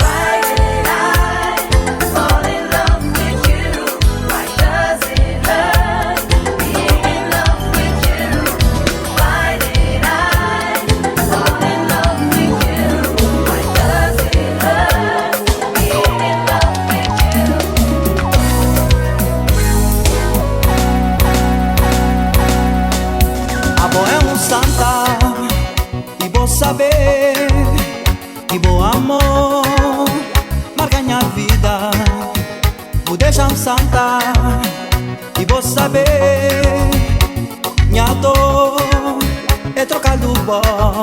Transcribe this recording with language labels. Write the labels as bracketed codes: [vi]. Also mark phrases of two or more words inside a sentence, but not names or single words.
[en] Why did I fall in love with you? Why does it hurt being in love with you? Why did I fall in love with you? Why does it hurt being in love with you? [pt] Abo é santa e vou saber que bom amor marca minha vida. Vou deixar santa e vou saber minha dor é trocar do bom.